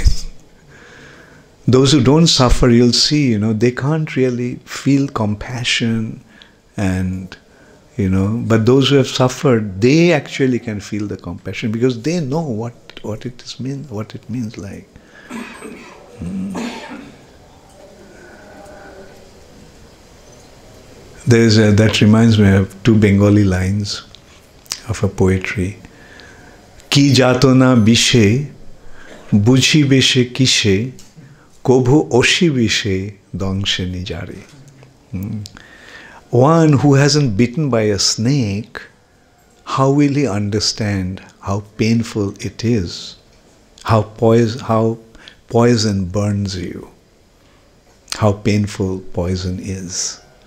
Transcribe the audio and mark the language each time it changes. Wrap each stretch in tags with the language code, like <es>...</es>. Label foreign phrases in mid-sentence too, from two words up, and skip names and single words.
<en>Those who don't suffer, you'll see, they can't really feel compassion and, but those who have suffered, they actually can feel the compassion because they know what it means like. That reminds me of two Bengali lines of a poetry.</en> <bn>কি যাতনা বিষে, বুঝিবে সে কিসে, কভু আশীবিষে দংশেনি যারে.</bn> <en>One who hasn't bitten by a snake, how will he understand how painful it is, how poison burns you, how painful poison is.</en>